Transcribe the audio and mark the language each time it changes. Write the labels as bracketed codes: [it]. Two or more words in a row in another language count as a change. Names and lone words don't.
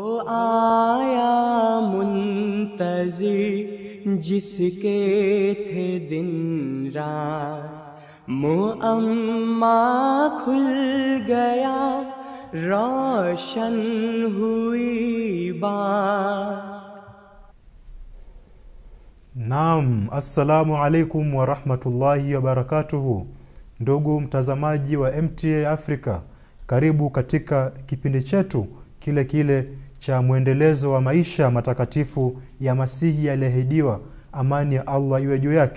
[hi] आया मुंतज़िर जिसके थे दिन रात, मुअम्मा खुल गया रोशन हुई बात। [ar] نعم، السلام عليكم ورحمة الله وبركاته. [sw] Ndugu mtazamaji wa MTA Africa, karibu katika kipindi chetu kile cha mwendelezo wa maisha matakatifu ya Masihi aliyeahidiwa, amani ya Allah iwe juu yake.